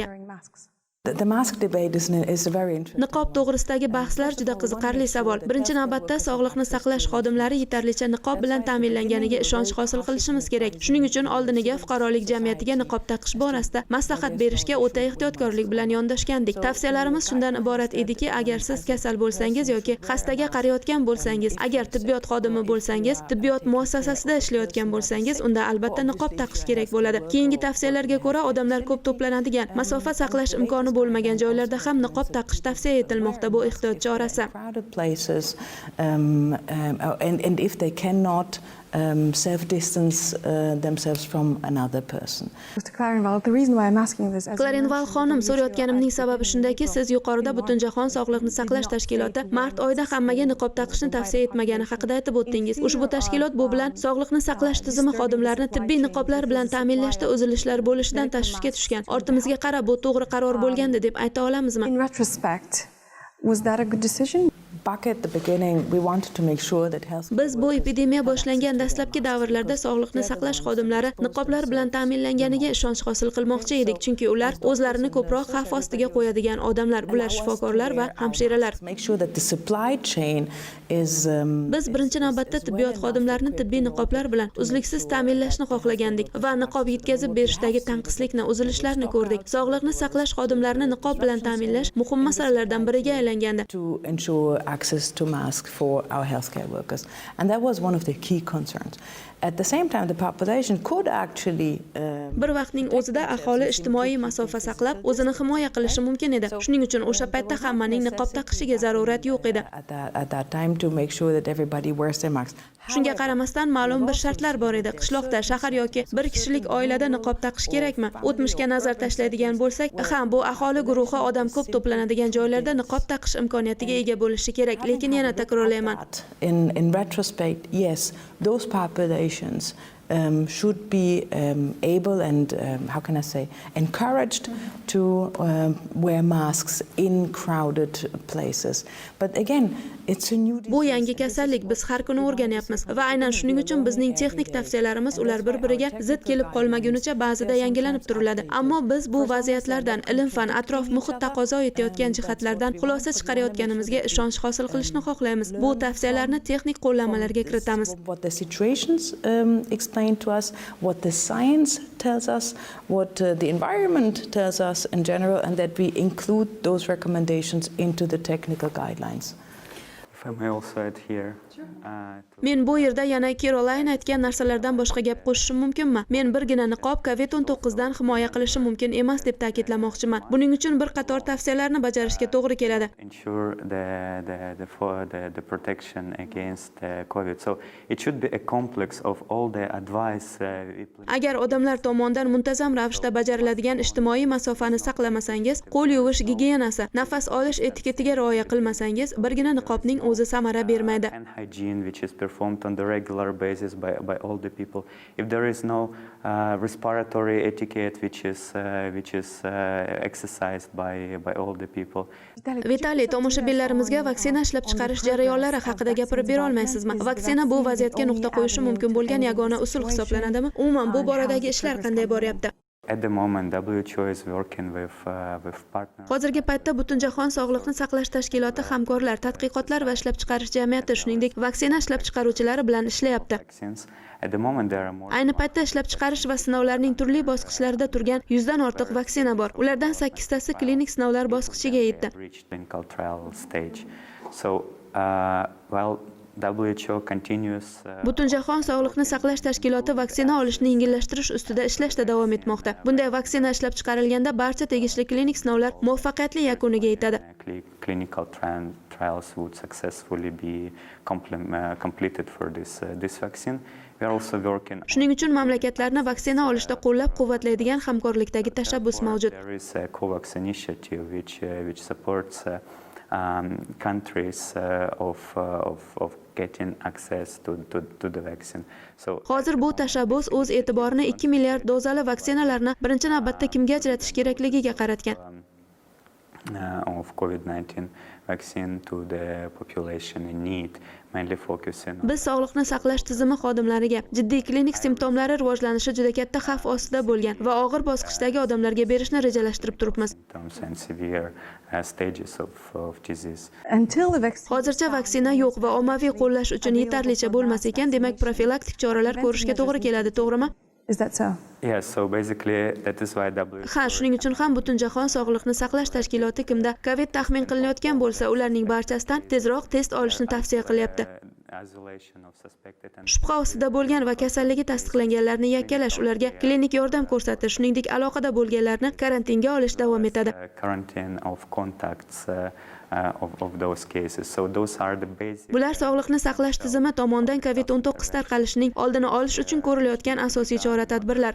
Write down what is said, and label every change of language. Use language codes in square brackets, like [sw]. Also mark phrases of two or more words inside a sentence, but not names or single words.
[en] The mask debate is a very interesting. [uz] Niqob to'g'risidagi bahslar juda qiziqarli savol. Birinchi navbatda sog'liqni saqlash xodimlari yetarlicha niqob bilan ta'minlanganiga ishonch hosil qilishimiz kerak. Shuning uchun oldiniga fuqarolik jamiyatiga niqob taqish borasida maslahat berishga o'ta ehtiyotkorlik bilan yondashgandik. Tavsiyalarimiz shundan iborat ediki, agar siz kasal bo'lsangiz yoki xastaga qarayotgan bo'lsangiz, agar tibbiyot xodimi bo'lsangiz, tibbiyot muassasasida ishlayotgan bo'lsangiz, unda albatta niqob taqish kerak bo'ladi. Keyingi tavsiyalarga ko'ra, odamlar ko'p to'planadigan, masofa saqlash imkoni bo'lmagan joylarda ham niqob taqish tavsiya etilmoqda. Bu ehtiyot chorasi. [en] Crowded places, and if they cannot self-distance themselves from another person. Mr. Klarineval, the reason why I'm asking this as [uz] Klarineval xonim, so'rayotganimning sababi shundaki, siz yuqorida Butun sog'liqni saqlash tashkiloti mart oyida hammaga niqob taqishni tavsiya etmagani haqida aytib o'tdingiz. Ushbu tashkilot bu bilan sog'liqni saqlash tizimi xodimlarini tibbiy niqoblar bilan ta'minlashda uzilishlar bo'lishidan tashvishga tushgan. Ortimizga qarab, bu to'g'ri qaror bo'lgandi deb ayta olamizmi? [en] in retrospect, was that a good decision? Back at the beginning, we wanted to make sure that health. [uz] Biz bu epidemiya boshlangan dastlabki davrlarda sog'liqni saqlash xodimlari niqoblar bilan ta'minlanganiga ishonch hosil qilmoqchi edik, chunki ular o'zlarini ko'proq xavf ostiga qo'yadigan odamlar, bular shifokorlar va hamshiralar. [en] Make sure that the supply chain is [uz] Biz birinchi navbatda tibbiyot xodimlarini tibbiy niqoblar bilan uzluksiz ta'minlashni xohlagandik va niqob yetkazib berishdagi tanqislikni, uzilishlarni ko'rdik. Sog'liqni saqlash xodimlarini niqob bilan ta'minlash muhim masalalardan biriga aylangandi. [en] to ensure access to masks for our healthcare workers, and that was one of the key concerns. At the same time, the population could actually [uz] Bir vaqtning o'zida aholi ijtimoiy masofa saqlab, o'zini himoya qilishi mumkin edi. Shuning uchun o'sha paytda hammaning niqob taqishiga zarurat yo'q edi. [en] at that time to make sure that everybody wears their masks. [uz] Shunga qaramasdan ma'lum bir shartlar bor edi. Qishloqda, shahar yoki bir kishilik oilada niqob taqish kerakmi? O'tmishga nazar tashlaydigan bo'lsak, ham bu aholi guruhi odam ko'p to'planadigan joylarda niqob taqish imkoniyatiga ega bo'lishi kerak. Lekin yana takrorlayman. [en] In retrospect, yes, those populations should be able and how can I say, encouraged to wear masks in crowded places. But again, it's a new [uz] Bu yangi kasallik, biz har kuni o'rganyapmiz va aynan shuning uchun bizning texnik tavsiyalarimiz ular bir-biriga zid kelib qolmagunicha ba'zida yangilanib turiladi. Ammo biz bu vaziyatlardan, ilm-fan, atrof muhit taqozo etayotgan jihatlardan xulosa chiqarayotganimizga ishonch hosil qilishni xohlaymiz. Bu tavsiyalarni texnik qo'llanmalarga kiritamiz. [en] what the situations explain to us, what the science tells us, what the environment tells us in general, and that we include those recommendations into the technical guidelines. If I may also add here, [uz] Men bu yerda yana Kэрolайн aytgan narsalardan boshqa gap qo'shishim mumkinmi? Men birgina niqob COVID-19 dan himoya qilishi mumkin emas deb ta'kidlamoqchiman. Buning uchun bir qator tavsiyalarni bajarishga to'g'ri keladi. [en] ensure the protection against COVID. So it should be a complex of all the advice. [uz] Agar odamlar tomonidan muntazam ravishda bajariladigan ijtimoiy masofani saqlamasangiz, qo'l yuvish gigiyenasi, nafas olish etiketiga rioya qilmasangiz, birgina niqobning o'zi samara bermaydi. [en] And hygiene, which is performed on the regular basis by all the people. If there is no respiratory etiquette, which is exercised by all the people. [uz] Vitaliy, tomoshabinlarimizga vaksina ishlab chiqarish jarayonlari haqida gapirib bera olmaysizmi? Vaksina bu vaziyatga nuqta qo'yishi mumkin bo'lgan yagona usul hisoblanadimi? Umuman bu boradagi ishlar qanday boryapti? [en] At the moment, WHO is working with partners. [uz] Hozirgi paytda Butun-jahon sog'liqni saqlash tashkiloti hamkorlar, tadqiqotlar va ishlab chiqarish jamiyati, shuningdek vaksina ishlab chiqaruvchilari bilan ishlayapti. [en] Vaccines. At the moment, there are more. [uz] Ayni paytda ishlab chiqarish va sinovlarning turli bosqichlarida turgan 100 dan ortiq vaksina bor. Ulardan 8 tasi klinik sinovlar bosqichiga yetdi. [en] Reached clinical trial stage. So, well, WHO continues. [uz] Butun-jahon sog'liqni saqlash tashkiloti vaksina olishni yengillashtirish ustida ishlashda davom etmoqda. Bunday vaksina ishlab chiqarilganda barcha tegishli klinik sinovlar muvaffaqiyatli yakuniga yetadi. [en] Clinical trials would successfully be completed for this vaccine. We are also working. [uz] Shuning uchun mamlakatlarni vaksina olishda qo'llab-quvvatlaydigan hamkorlikdagi tashabbus mavjud. [en] There is a COVAX initiative which supports countries of getting access to the vaccine. So [uz] Hozir bu tashabbus o'z e'tiborini 2 milliard dozali vaksinalarni birinchi navbatda kimga ajratish kerakligiga qaratgan. [en] Of COVID-19 vaccine to the population in need, mainly focusing on [uz] Biz sog'liqni saqlash tizimi xodimlariga jiddiy klinik simptomlari rivojlanishi juda katta xavf ostida bo'lgan va og'ir bosqichdagi odamlarga berishni rejalashtirib turibmiz. [en] symptoms and severe stages of disease. Until the vaccine [uz] Hozircha vaksina yo'q va ommaviy qo'llash uchun yetarlicha bo'lmas ekan, demak profilaktik choralar ko'rishga to'g'ri keladi, to'g'rimi? [en] is that so? Yes, so basically that is why [uz] Ha, shuning uchun ham Butun-jahon sog'liqni saqlash tashkiloti kimda COVID taxmin qilinayotgan bo'lsa, ularning barchasidan tezroq test olishni tavsiya qilyapti. [en] isolation of suspected and [uz] Shubha ostida bo'lgan va kasalligi tasdiqlanganlarni yakkalash, ularga klinik yordam ko'rsatish, shuningdek aloqada bo'lganlarni karantinga olish davom etadi. [en] quarantine of contacts of those cases. So those are the basic. [uz] Bular sog'liqni saqlash tizimi tomonidan COVID-19 tarqalishining oldini olish uchun ko'rilayotgan asosiy chora-tadbirlar.